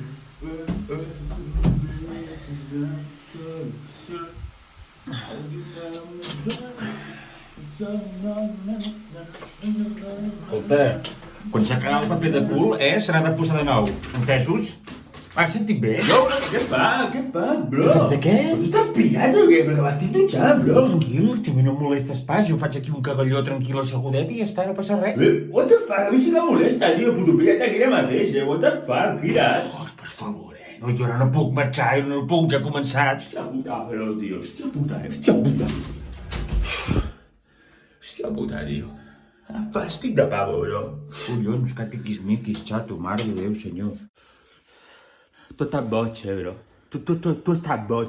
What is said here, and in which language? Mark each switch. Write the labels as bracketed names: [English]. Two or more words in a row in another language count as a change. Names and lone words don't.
[Catalan] Escolta, quan s'acaba el paper de cul, se n'ha de posar de nou. Entesos? Has sentit bé? Yo, què fas, bro? Què fas de què? Tu estàs pirat o què? Perquè m'estic dutxant, bro. Tranquil, si a mi no em molestes pas, jo faig aquí un cagalló tranquil assegudet i ja està, no passa res. [English] What the fuck? [Catalan] A mi sí que molesta, tio. Puto, pilla't aquí ara mateix, [English] What the fuck? [Catalan] Pirat. Oh, per favor, No, jo ara no puc marxar, no puc, ja he començat. Hòstia puta, però, tio. Hòstia puta, tio. Fàstic de pavo, bro. Collons, que tiquis-miquis, xato, mare de Déu, senyor. Tu estàs boig, bro. Tu estàs boig.